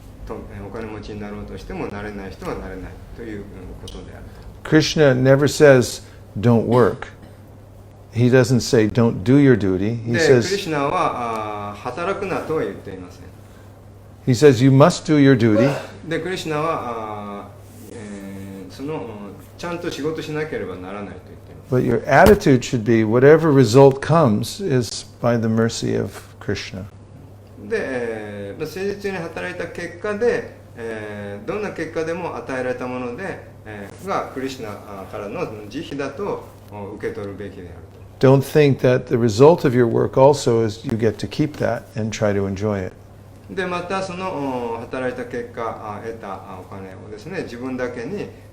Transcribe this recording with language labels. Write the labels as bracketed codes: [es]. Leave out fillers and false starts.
[ja] お金持ちになろうとしてもなれない人はなれないということである。 [en] Krishna never says don't work. He doesn't say don't do your duty. He で、 says [ja] クリシュナは働くなとは言っていません。 [en] he says you must do your duty. [ja] で、クリシュナはそのちゃんと仕事しなければならないと言っています。 [en] But your attitude should be whatever result comes is by the mercy of Krishna. [ja] で、誠実に働いた結果で、どんな結果でも与えられたもので、がクリシュナからの慈悲だと受け取るべきであると。 [en] Don't think that the result of your work also is you get to keep that and try to enjoy it. [ja] で、またその働いた結果得たお金をですね、自分だけに、